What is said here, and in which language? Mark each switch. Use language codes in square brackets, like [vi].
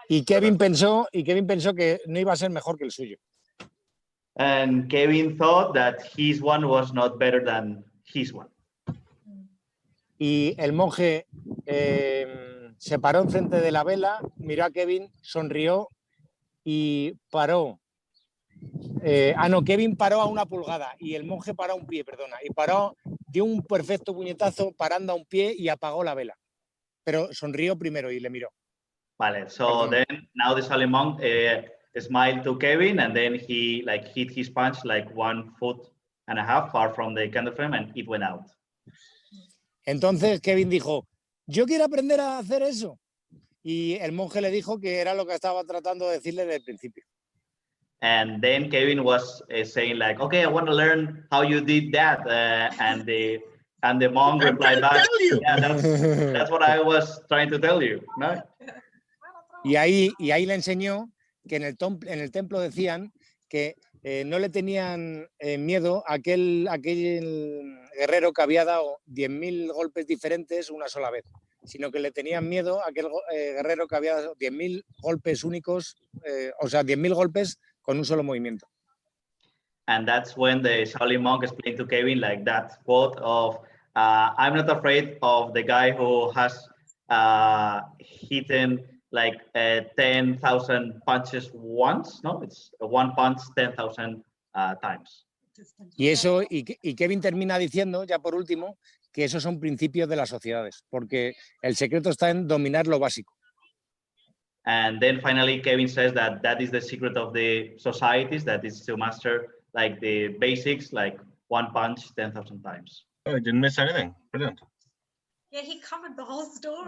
[es] Y Kevin pensó que no iba a ser mejor que el suyo. [en] And Kevin thought that his one was not better than his one. [es] Y el monje se paró enfrente de la vela, miró a Kevin, sonrió y paró. Kevin paró a una pulgada y el monje paró a un pie, y dio un perfecto puñetazo parando a un pie y apagó la vela. Pero sonrió primero y le miró. [en] Vale, so then now the Shaolin monk smiled to Kevin and then he like hit his punch like 1.5 foot far from the candle flame and it went out. [es] Entonces Kevin dijo, yo quiero aprender a hacer eso. y el monje le dijo que era lo que estaba tratando de decirle desde el principio. [en] And then Kevin was saying like, okay, I want to learn how you did that. And the monk replied back, yeah, that's what I was trying to tell you. [es] ¿No? Y ahí le enseñó que en el templo decían que no le tenían miedo a aquel guerrero que había dado 10.000 golpes diferentes una sola vez, sino que le tenían miedo a aquel guerrero que había dado 10.000 golpes únicos, o sea, 10.000 golpes con un solo movimiento. [en] And that's when the Shaolin monk explained to Kevin like that quote of, I'm not afraid of the guy who has hit like 10,000 punches once, no? It's one punch 10,000 times. [es] Y eso, y Kevin termina diciendo, ya por último, que esos son principios de las sociedades, porque el secreto está en dominar lo básico. [en] And then finally, Kevin says that is the secret of the societies, that is to master like the basics, like one punch 10,000 times. Oh, I didn't miss anything. Brilliant. Yeah, he covered the whole story.